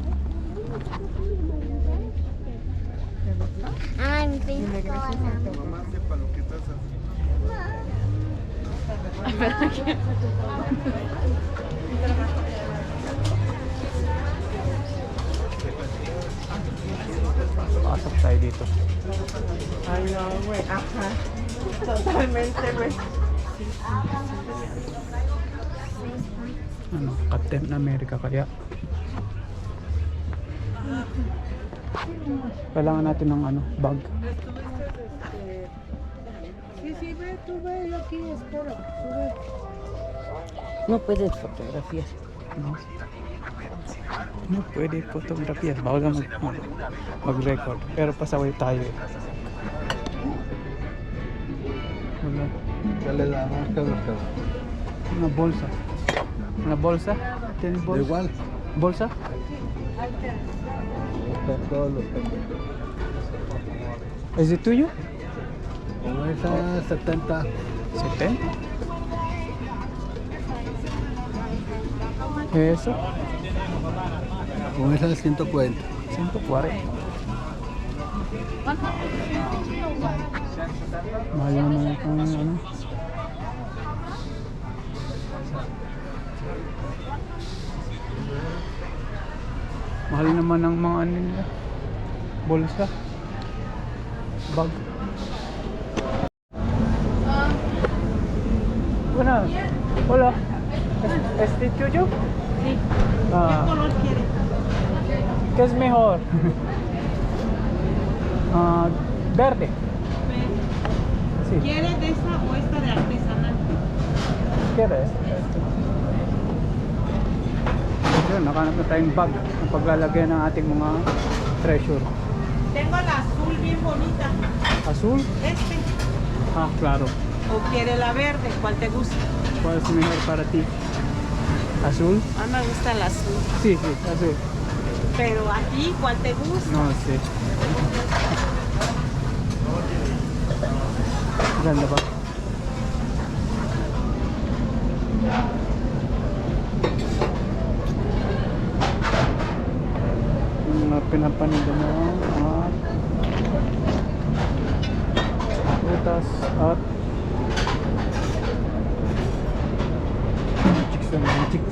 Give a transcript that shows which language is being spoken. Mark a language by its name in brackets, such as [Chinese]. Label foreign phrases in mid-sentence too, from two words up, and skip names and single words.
[English] I'm thankful. [Filipino] Pasok tayo dito. Ay, [Spanish] no, güey. Ajá. Totalmente, güey. [Filipino] Ano, Captain America kaya. Kailangan natin ng ano, bag. [Spanish] Sí, sí, ve, tú ve, yo aquí espero. Tú ve. No puedes fotografiar. [Filipino] No? No pwede photography. Bawal na mag-record. Pero pasaway tayo. Wala. [Spanish] Dale la marca de los Una bolsa. Una bolsa. ¿Tienes bolsa? igual, ¿Bolsa? están todos los cambios. ¿Es de tuyo? Como esa 70, 70. Eso. con esa 140. 140. [Filipino] Mahal naman itong ano. Mahal naman ang mga ano nila. [Spanish] Bolsa. Bag. Hola. Hola. ¿Este tuyo? Sí. Ah. ¿Qué color quieres? ¿Qué es mejor? Verde. Sí. ¿Quieres de esta o esta de artesanal? ¿Quieres? [Filipino] Yun, nakanap na tayong bag ang paglalagay ng ating mga treasure. [Spanish] Tengo la azul bien bonita. Azul? Este. Ah, claro. ¿O quiere la verde? ¿Cuál te gusta? ¿Cuál es mejor para ti? ¿Azul? A mí me gusta el azul. Sí, sí, azul. Pero a ti, ¿cuál te gusta? No sé. [Filipino] Ganda ba? Yung mga pinapanido mo mga prutas at mga chicks na mga chicks.